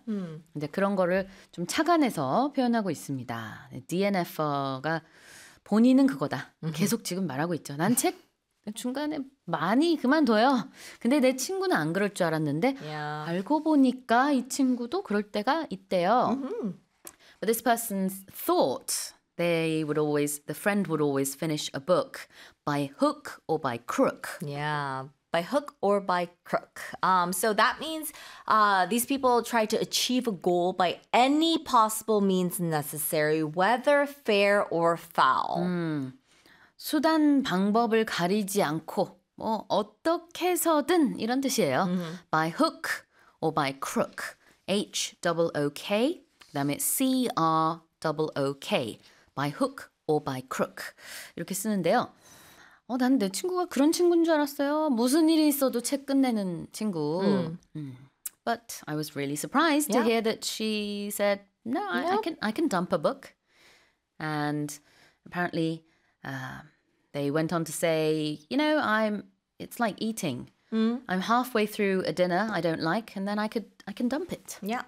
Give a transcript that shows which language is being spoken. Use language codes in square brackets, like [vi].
[ko] 근데 그런 거를 좀 착안해서 표현하고 있습니다. DNF가 본인은 그거다. 계속 지금 말하고 있죠. 난책 중간에 많이 그만둬요. 근데 내 친구는 안 그럴 줄 알았는데 알고 보니까 이 친구도 그럴 때가 있대요. [en] But this person thought the friend would always finish a book by hook or by crook. By hook or by crook. So that means these people try to achieve a goal by any possible means necessary, whether fair or foul. [ko] 수단 방법을 가리지 않고 뭐 어떻게 해서든 이런 뜻이에요. [en] By hook or by crook. HOOK 그다음에 CROOK. By hook or by crook. [ko] 이렇게 쓰는데요. 난내 친구가 그런 친구인 줄 알았어요. 무슨 일이 있어도 책 끝내는 친구. [en] But I was really surprised to hear that she said, "No, I can dump a book." And apparently, they went on to say, "You know, it's like eating. I'm halfway through a dinner I don't like, and then I can dump it."